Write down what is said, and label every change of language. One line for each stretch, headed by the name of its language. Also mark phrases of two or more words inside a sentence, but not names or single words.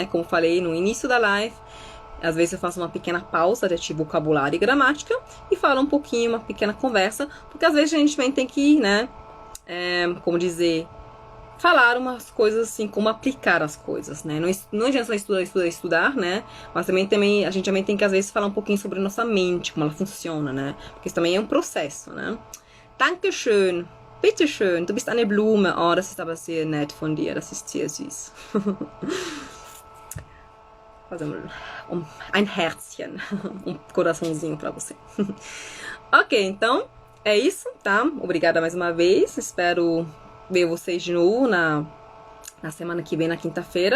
Portuguese: Como falei no início da live, às vezes eu faço uma pequena pausa de vocabulário e gramática e falo um pouquinho, uma pequena conversa, porque às vezes a gente também tem que, né, como dizer, falar umas coisas assim, como aplicar as coisas, né? Não adianta só estudar, né? Mas também a gente também tem que às vezes falar um pouquinho sobre a nossa mente, como ela funciona, né? Porque isso também é um processo, né?
German: Dankeschön, bitteschön, du bist eine Blume. Oh, das ist aber sehr nett von dir, das ist sehr süß.
Portuguese: Fazer um Herzchen, um coraçãozinho pra você. Ok, então é isso, tá? Obrigada mais uma vez. Espero ver vocês de novo na semana que vem, na quinta-feira.